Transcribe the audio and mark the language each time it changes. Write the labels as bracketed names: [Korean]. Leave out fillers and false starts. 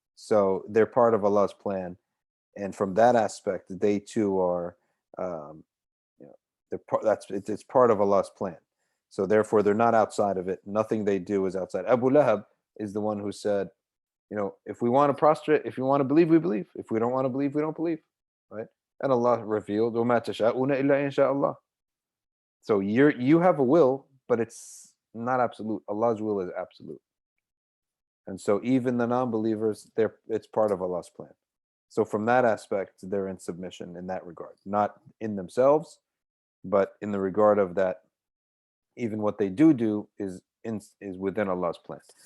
[English] So they're part of Allah's plan. And from that aspect, they too are, it's part of Allah's plan. So therefore, they're not outside of it. Nothing they do is outside. Abu Lahab is the one who said, if we want to prostrate, if we want to believe, we believe. If we don't want to believe, we don't believe. Right? [Arabic] And Allah revealed, وَمَا تَشَاءُونَ إِلَّا إِنْ شَاءَ اللَّهِ. [English] So you have a will, but it's not absolute. Allah's will is absolute. And so even the non-believers, it's part of Allah's plan. So from that aspect, they're in submission in that regard. Not in themselves, but in the regard of that, even what they do is within Allah's plan.